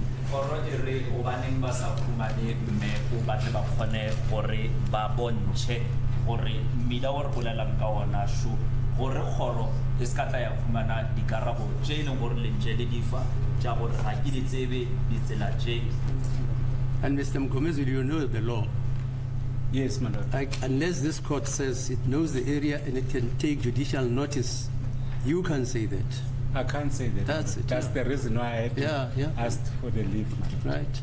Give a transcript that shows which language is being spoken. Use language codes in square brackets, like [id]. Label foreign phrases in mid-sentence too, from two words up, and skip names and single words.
[nso] Kgoro e re hobaneng ba sa fumane mmepe ba tle ba kgone gore ba bontshe gore mmila o re bolelang ka ona sho gore kgoro e se ka tla ya fumana dikarabo tse e leng gore le ntse le di fa tša gore ga ke di tsebe ditsela tše. [en] And Mr. Mgomezulu, you know the law. Yes, my lord. Unless this court says it knows the area and it can take judicial notice, you can say that. I can't say that. That's it. That's the reason why I had asked for the leave. Right.